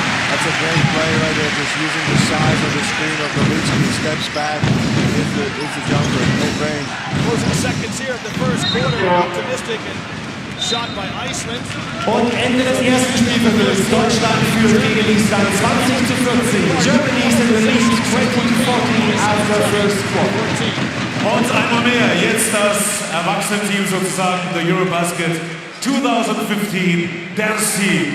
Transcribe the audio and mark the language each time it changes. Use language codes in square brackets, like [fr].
[en] That's a great play right there, just using the size of the screen of Nowitzki. Steps back, hits the jumper, no brain. Closing seconds here of the first quarter. Optimistic and shot by Iceland. [de] Und Ende des ersten Spielviertels. Deutschland führt gegen Island 20:14. [en] Germany is in the lead 20-14 after first quarter. [de] Und einmal mehr, jetzt das Erwachsenenteam sozusagen, der EuroBasket 2015 Dance Team.